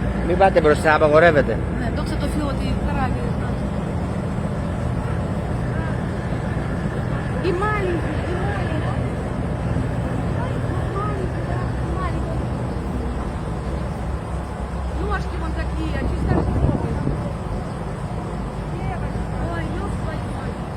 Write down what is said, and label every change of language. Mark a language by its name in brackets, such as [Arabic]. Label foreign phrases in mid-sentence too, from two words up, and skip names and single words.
[Greek] Μην πάτε μπροστά, απαγορεύεται. Ναι, δόξα τω Θεώ ότι καράβι. [Russian] И маленький, и маленький. Ножки вон такие, а чисто ой, ёб твою мать.